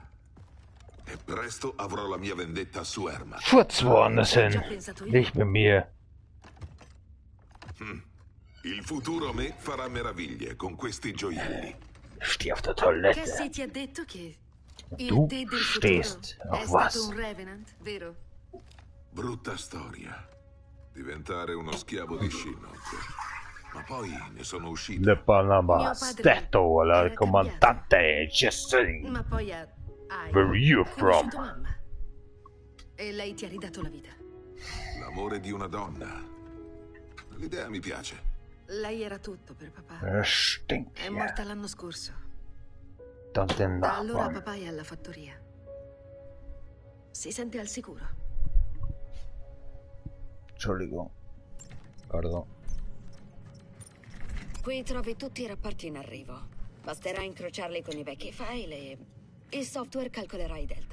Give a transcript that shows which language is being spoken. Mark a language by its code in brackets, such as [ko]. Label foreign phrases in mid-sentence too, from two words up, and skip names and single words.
[it] E presto avrò la mia vendetta su Ermac. [de] Furz woanders hin. Nicht mit mir. [it] Il futuro me farà meraviglie con questi gioielli. [de] Steh auf der Toilette. [it] Cassie ti ha detto che il [de] Du [it] te del [de] stehst [it] futuro è [de] auf [it] stato [de] was? [it] un Revenant, vero? Brutta storia. Diventare uno schiavo di Shinnok. Ma poi ne sono uscito. Le Panama Stato, la comandante Jessie. Ma poi hai [en] Where are you from? [it] conosciuto mamma. E lei ti ha ridato la vita. L'amore di una donna. L'idea mi piace. Lei era tutto per papà. [de] Stinkt [it] È morta l'anno scorso. [de] Dann den [it] Da allora [de] Nachbarn. [it] papà è alla fattoria. Si sente al sicuro. [de] Entschuldigung. Pardon. [it] Qui trovi tutti i rapporti in arrivo. Basterà incrociarli con i vecchi file e il software calcolerà i delta.